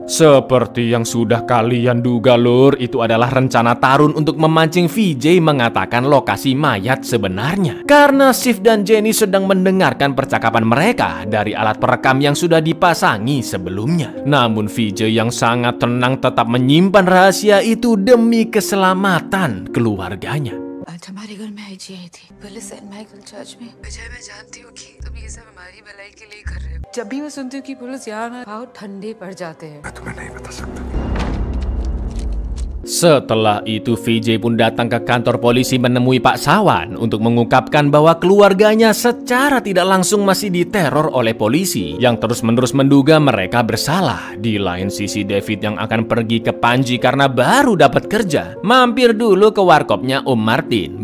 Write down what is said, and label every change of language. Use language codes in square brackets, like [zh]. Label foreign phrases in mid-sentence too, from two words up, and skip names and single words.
[id] Seperti yang sudah kalian duga lur, itu adalah rencana Tarun untuk memancing VJ mengatakan lokasi mayat sebenarnya. Karena Sif dan Jenny sedang mendengarkan percakapan mereka dari alat perekam yang sudah dipasangi sebelumnya. Namun VJ yang sangat tenang tetap menyimpan rahasia itu demi keselamatan keluarganya. [hi] आज हमारे घर में आईजी आई थी, पहले सेंट माइकल चर्च में। अजय, मैं जानती हूँ कि तुम ये सब हमारी भलाई के लिए कर रहे हो। जब भी मैं सुनती हूँ कि पुलिस यहाँ भाव ठंडे पड़ जाते हैं। मैं तुम्हें नहीं बता सकता। [id] Setelah itu VJ pun datang ke kantor polisi menemui Pak Sawan untuk mengungkapkan bahwa keluarganya secara tidak langsung masih diteror oleh polisi yang terus-menerus menduga mereka bersalah. Di lain sisi David yang akan pergi ke Panji karena baru dapat kerja, mampir dulu ke warkopnya Om Martin.